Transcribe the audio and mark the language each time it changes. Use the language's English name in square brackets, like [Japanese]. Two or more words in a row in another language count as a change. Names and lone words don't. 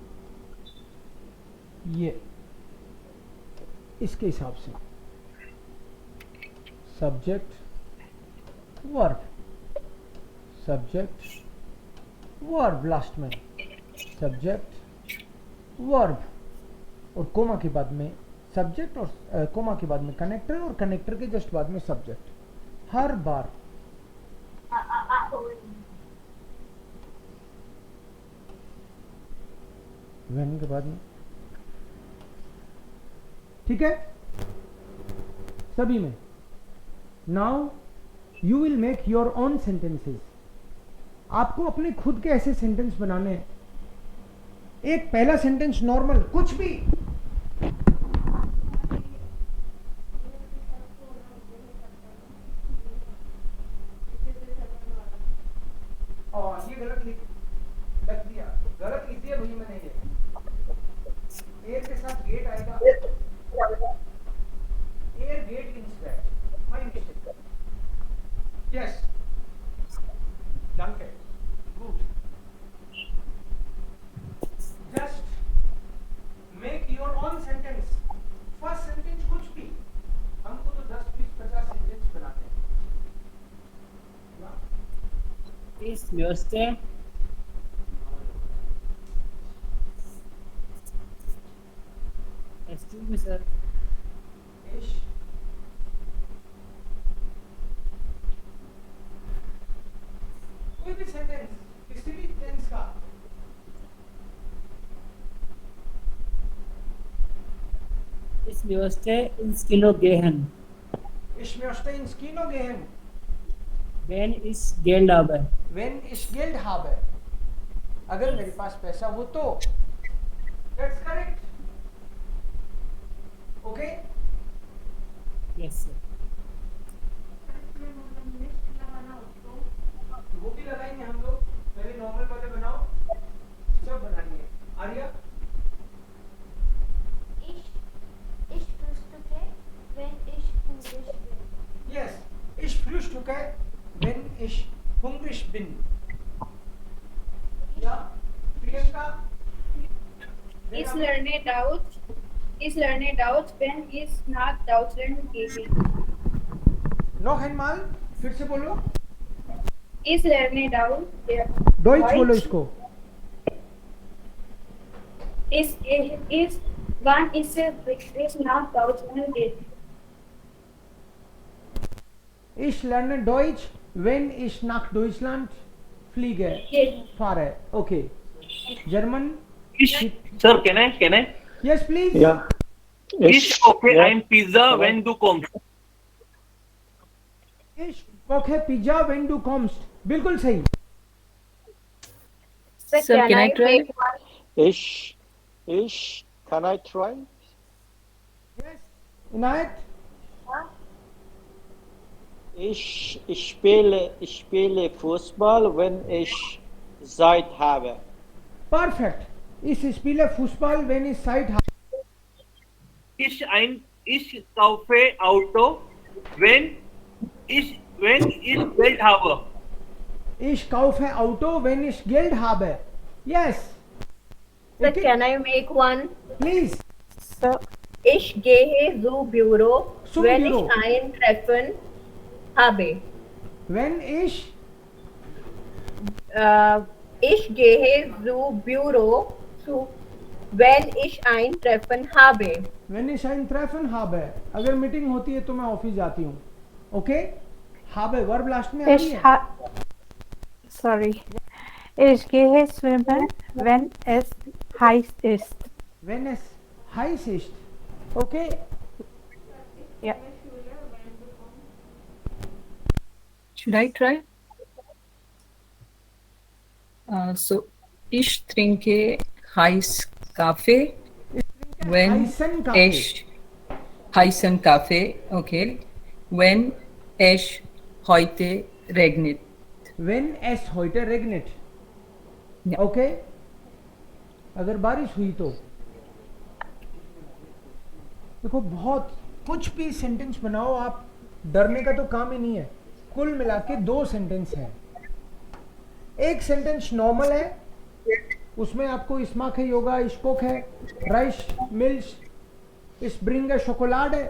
[Hindi] ये इसके हिसाब से [English] subject verb, subject verb, last [Hindi] में [English] subject verb, [Hindi] और कोमा के बाद में सब्जेक्ट, और कोमा के बाद में कनेक्टर, और कनेक्टर के जस्ट बाद में सब्जेक्ट. हर बार व्हेन के बाद में. ठीक है सभी में. [English] now you will make your own sentences. [Hindi] आपको अपने खुद के ऐसे सेंटेंस बनाने हैं. एक पहला सेंटेंस नॉर्मल कुछ भी, और ये गलत लग दिया, गलत लिख दिया भाई मैंने. ये एयर के साथ गेट आएगा, [German] er geht [English] instead, my mistake. यस, [German] danke, [English] good. Just make your own sentence. first sentence [Hindi] कुछ भी, हमको तो 10, 20, 50 सेंटेंस बनाते हैं. [English] Is व्यवस्था Excuse me, sir. [Hindi] इश कोई भी सेंटेंस किसी भी टेंस का. [German] Ich möchte ins Kino gehen, Ich möchte ins Kino gehen, wenn ich Geld habe. wenn ich Geld habe. [Hindi] अगर मेरे पास पैसा हो तो. [English] That's correct. Okay? Yes, sir. [Hindi] वो भी लगाएंगे हम लोग. पहले नॉर्मल वाले बनाओ, सब बनाएंगे. आर्या, [German] Ich frühstücke, wenn ich hungrig bin. yes, ich frühstücke, wenn ich hungrig bin. Ja, Priyanka, [English] Is learning Deutsch when is [German] nach Deutschland gehen. noch einmal, [Hindi] फिर से बोलो. [English] Is learning Deutsch [Hindi] डॉइच बोलो इसको. [German] is wann ist nach Deutschland gehen. Ich lerne Deutsch, wenn ich nach Deutschland fliege. [English] Yes. [German] Fahre. [English] Okay. German? Sir, can I? Yes, please. Yeah. [German] Ich koche ein Pizza, wenn du kommst. Ich koche Pizza, wenn du kommst. [Hindi] बिल्कुल सही. [English] Sir, can I try? Ich Can I try? Yes, इनायत. [German] Ich spiele Fußball, wenn ich Zeit habe. [English] Perfect. [German] Ich spiele Fußball, wenn ich Zeit habe. Ich kaufe Auto, wenn ich Geld habe. Ich kaufe Auto, wenn ich Geld habe. [English] Yes. Sir, Okay. can I make one? Please. Sir, [German] ich gehe zu Büro, Zum wenn Büro. ich ein Treffen habe. Wenn ich Ich gehe zu Büro, wenn ich ein Treffen habe. ein Treffen habe. [Hindi] अगर मीटिंग होती है तो मैं ऑफिस जाती हूँ. ओके. habe वर्ब लास्ट में आती है. [English] Sorry. [German] Ich gehe schwimmen, wenn es heiß ist. Wenn es heiß ist. Okay. Ja. [English] Should I try? So, [German] ich trinke Kaffee, wenn heißen Kaffee, okay, wenn es heute regnet. Wenn es heute regnet. Ja. [Hindi] ओके. अगर बारिश हुई तो देखो, बहुत कुछ भी सेंटेंस बनाओ आप, डरने का तो काम ही नहीं है. कुल मिला के 2 सेंटेंस हैं. एक सेंटेंस नॉर्मल है, उसमें आपको स्माक है, योगा, स्पोक है, राइस मिल्स, स्प्रिंग शोकोलाड है.